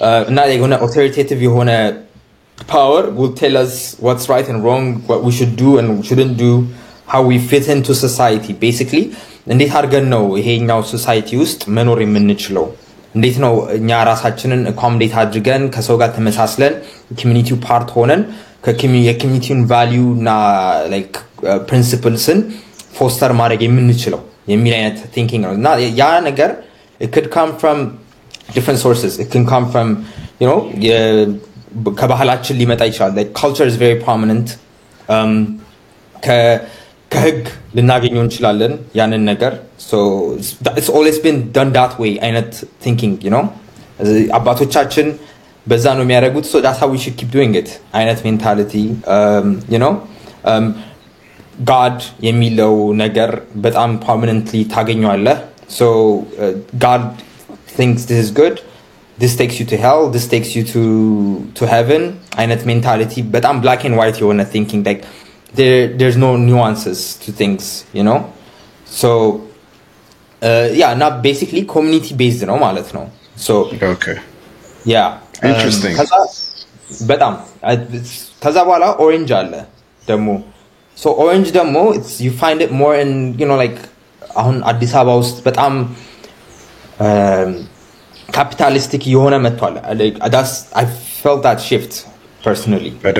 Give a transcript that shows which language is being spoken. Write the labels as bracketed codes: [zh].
[am] እና የሆነ [en] authoritative የሆነ power will tell us what's right and wrong, what we should do and shouldn't do, how we fit into society. [am] Basically እንዴት አድርገን ነው ይሄኛው ሶሳይቲ ውስጥ መኖር የምንችለው፣ እንዴት ነው እኛ ራሳችንን accommodate አድርገን ከሰው ጋር ተመሳስለን community part ሆነን የኮሚኒቲውን value እና like principlesን ፎስተር ማድረግ የምንችለው የሚል አይነት thinking ነው። እና ያ ነገር [en] it could come from different sources. It can come from, you know, [am] ከባህላችን ሊመጣ ይችላል. [en] Like culture is very prominent. [am] ከህግ ልናገኘው እንችላለን ያንን ነገር. [en] So it's always been done that way አይነት thinking, you know. [am] አባቶቻችን በዛ ነው የሚያደርጉት. [en] So that's how we should keep doing it አይነት mentality. [am] You know, God የሚለው ነገር በጣም prominently ታገኘዋለህ. [en] So God thinks this is good, this takes you to hell, this takes you to heaven አይነት mentality በጣም black and white የሆነ thinking, like there's no nuances to things, you know. So yeah, not basically community based [am] ነው ማለት ነው. [en] So okay, yeah, interesting. [am] በጣም ከዛ በኋላ orange አለ ደግሞ. [en] So orange ደግሞ you find it more in, you know, like [am] አሁን አዲስ አበባ ውስጥ በጣም [en] capitalistic [am] የሆነ መጥቷል. [en] Like I felt that shift personally.